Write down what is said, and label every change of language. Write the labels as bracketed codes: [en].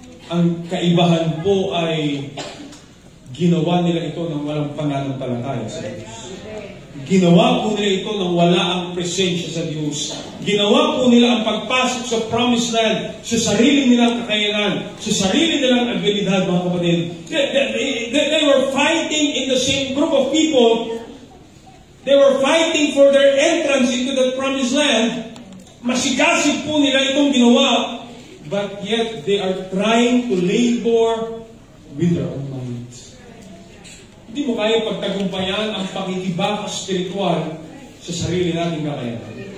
[tl] Ang kaibahan po ay ginawa nila ito ng walang pananampalataya sa Diyos. Ginawa po nila ito nang wala ang presensya sa Diyos. Ginawa po nila ang pagpasok sa promised land sa sarili nilang kakayanan, sa sarili nilang abilidad, mga kapatid. [en] They were fighting in the same group of people. They were fighting for their entrance into the promised land. [tl] Masigasig po nila itong ginawa, [en] but yet they are trying to labor with their own minds. [tl] Hindi mo kaya pagtagumpayan ang pakikibaka spiritual sa sarili nating kakayanan.